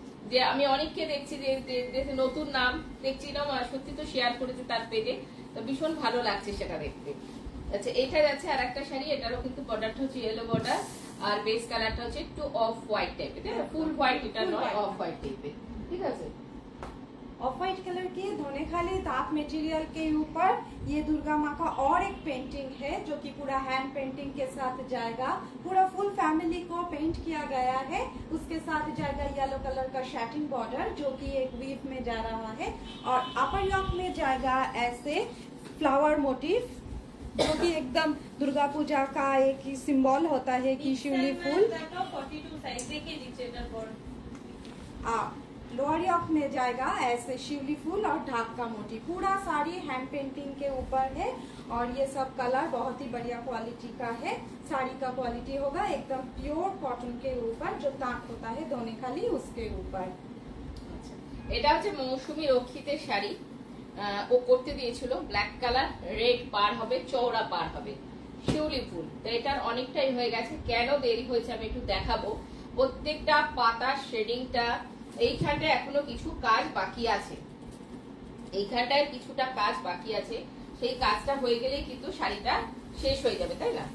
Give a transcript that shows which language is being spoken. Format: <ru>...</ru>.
<bn>যে আমি অনেককে দেখছি যে নতুন নাম দেখছি না, সত্যি তো শেয়ার করেছে তার পেজে, তো ভীষণ ভালো লাগছে সেটা দেখতে। আচ্ছা এটা যাচ্ছে আর একটা শাড়ি, এটারও কিন্তু বর্ডারটা হচ্ছে ইয়েলো বর্ডার আর বেস কালারটা হচ্ছে একটু অফ হোয়াইট টাইপের, তাই না? ফুল হোয়াইট এটা নয়, অফ হোয়াইট টাইপের, ঠিক আছে?</bn> <hi>ऑफ व्हाइट कलर की धोनेखाली ताप मटेरियल के ऊपर ये दुर्गा माँ का और एक पेंटिंग है जो कि पूरा हैंड पेंटिंग के साथ जाएगा। पूरा फुल फैमिली को पेंट किया गया है। उसके साथ जाएगा येलो कलर का शैटिन बॉर्डर जो कि एक वीव में जा रहा है और अपर योक में जाएगा ऐसे फ्लावर मोटिव जो कि एकदम दुर्गा पूजा का एक ही सिंबल होता है कि शिवली फूल। देखाओ 42 साइज देखिए नीचे</hi> <bn>এটার পর।</bn> <hi>लोअर योक में जाएगा ऐसे शिवली फूल और ढाक का मोटी। पूरा साड़ी हैंड पेंटिंग के ऊपर है और ये सब कलर बहुत ही बढ़िया क्वालिटी का है। साड़ी का क्वालिटी होगा एकदम प्योर कॉटन के ऊपर, जो ताक होता है धोनेखाली उसके ऊपर।</hi> <bn>এটা হচ্ছে মৌসুমী রক্ষিতের শাড়ি। ও করতে দিয়েছিল ব্ল্যাক কালার, রেড পার হবে, চওড়া পার হবে, শিউলি ফুল। তো এটার অনেকটাই হয়ে গেছে, কেন দেরি হয়েছে আমি একটু দেখাবো। প্রত্যেকটা পাতার শেডিংটা, এইখানটায় এখনো কিছু কাজ বাকি আছে, এইখানটায় কিছুটা কাজ বাকি আছে, সেই কাজটা হয়ে গেলেই কিন্তু শাড়িটা শেষ হয়ে যাবে, তাই না?</bn>